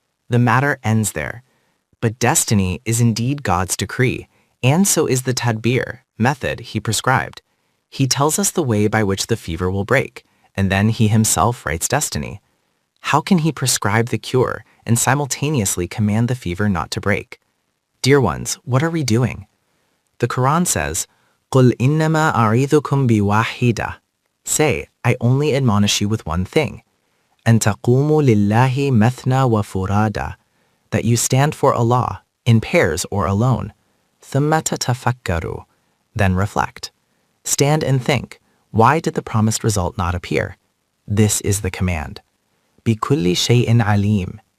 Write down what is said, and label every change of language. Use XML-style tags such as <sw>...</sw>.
<en>The matter ends there. But destiny is indeed God's decree, and so is the tadbir, method he prescribed. He tells us the way by which the fever will break, and then he himself writes destiny. How can he prescribe the cure and simultaneously command the fever not to break? Dear ones, what are we doing? The Quran says,</en> <ar>قُلْ إِنَّمَا أَعِيذُكُمْ بِوَاحِدَةٍ.</ar> <en>Say, I only admonish you with one thing.</en> <ar>أَن تَقُومُوا لِلَّهِ مَثْنَى وَفُرَادًا.</ar> <en>That you stand for Allah, in pairs or alone.</en> <ar>ثُمَّ تَتَفَكَّرُوا.</ar> <en>Then reflect. Stand and think, why did the promised result not appear? This is the command.</en> <ar>بِكُلِّ شَيْءٍ عَلِيمٍ.</ar>